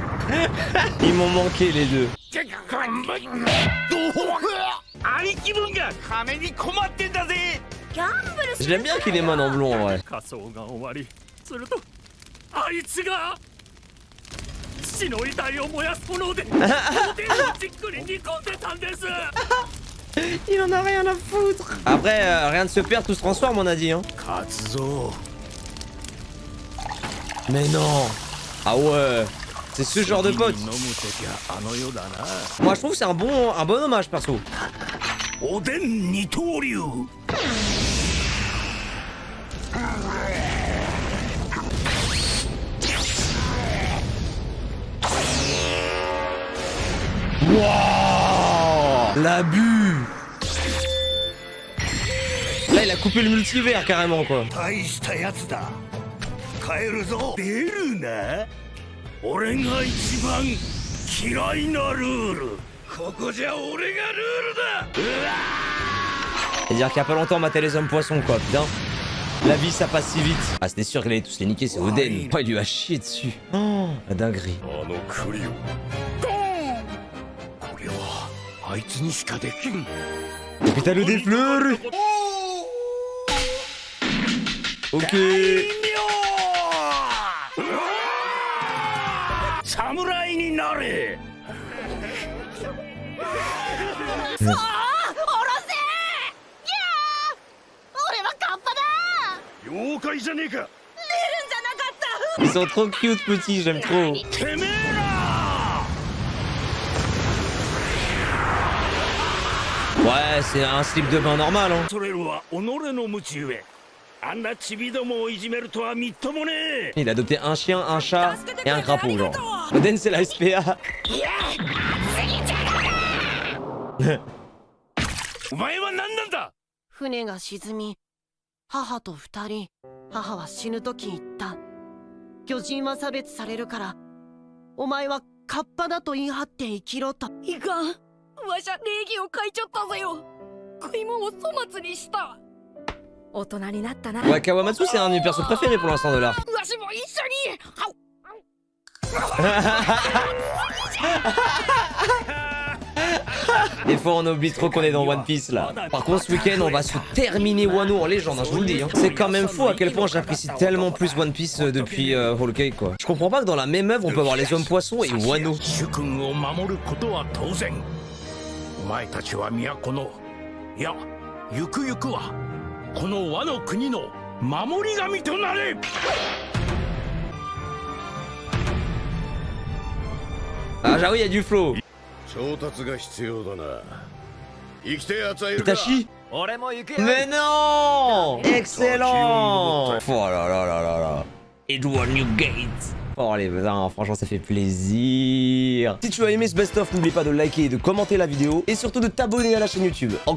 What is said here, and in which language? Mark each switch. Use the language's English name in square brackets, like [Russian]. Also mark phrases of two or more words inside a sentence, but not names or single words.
[French] Ils m'ont manqué les deux. [Japanese] 兄貴分が金に困ってんだぜ。 [French] Je l'aime bien qu'il est man en blond en vrai. [Japanese] 仮装が終わりするとあいつが父の遺体を燃やす炎でおでんをじっくり煮込んでたんです。 [French] Il en a rien à foutre. Après, rien ne se perd, tout se transforme, on a dit. Hein. [Japanese] 活造 [French] Mais non. Ah ouais. C'est ce genre de pote. [Japanese] 飲む時はあの世だな。 [French] Moi, je trouve que c'est un bon hommage, perso. [Japanese] おでん二刀流。 [French] Wow. L'abus. Là, il a coupé le multivers carrément quoi. [Japanese] 大したやつだ。帰るぞ。出るな。俺が一番嫌いなルール。ここじゃ俺がルールだ。うわ。 [French] C'est-à-dire qu'il y a pas longtemps on matait les hommes poissons quoi, putain. La vie ça passe si vite. Ah c'était sûr qu'il allait tous les niquer, c'est Oden. Oh, il lui a chié dessus. Oh, la dinguerie. Et puis t'as le des fleurs. Ok. [Japanese] 侍になれ. 妖怪じゃねえか。 [French] Ils sont trop cute petits, j'aime trop. [Japanese] てめえら。 [French] Ouais, c'est un slip de bain normal hein. [Japanese] それは己の無知ゆえ。あんなチビどもをいじめるとはみっともねえ。 [French] Il a adopté un chien, un chat et un crapaud genre. Oden c'est la SPA. [Japanese] お前は何なんだ。船が沈み、母と二人、母は死ぬ時言った。巨人は差別されるから、お前はカッパだと言い張って生きろと。いかん、わしゃ礼儀を書いちゃったぜよ。食い物を粗末にした。大人になったな。 [French] Ouais, Kawamatsu c'est un de mes persos préférés pour l'instant de l'art. [Japanese] わしも一緒に。 [French] Des fois on oublie trop qu'on est dans One Piece là. Par contre ce week-end on va se terminer Wano en légende, hein, je vous le dis. Hein. C'est quand même fou à quel point j'apprécie tellement plus One Piece depuis Whole Cake quoi. Je comprends pas que dans la même œuvre on peut avoir les hommes poissons et Wano. [Japanese] 主君を守ることは当然。お前たちは都の、いや、ゆくゆくはこの和の国の守り神となれ。 [French] Ah j'avoue il y a du flow. [Japanese] 調達が必要だな。生きてやつはいるか。 [French] Itachi. Mais non. Excellent. Oh là là là là là. Edward Newgate. Oh les putain, franchement ça fait plaisir. Si tu as aimé ce best-of, n'oublie pas de liker et de commenter la vidéo. Et surtout de t'abonner à la chaîne YouTube.